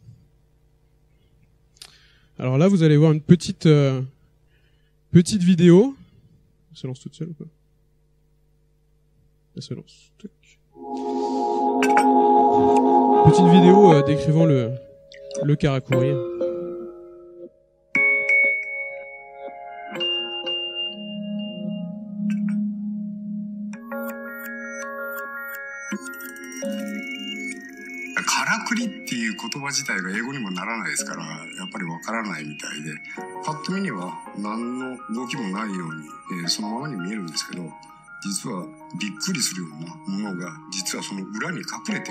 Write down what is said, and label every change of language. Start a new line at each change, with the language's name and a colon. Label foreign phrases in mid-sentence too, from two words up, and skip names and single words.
French: Alors là, vous allez voir une petite vidéo. Elle se lance toute seule ou pas? Elle se lance. Petite vidéo décrivant le Karakuri.
Japanese: からくりっていう言葉自体が英語にもならないですから、やっぱりわからないみたいで、パッと見には何の動きもないように、そのままに見えるんですけど、実はびっくりするようなものが実はその裏に隠れてる。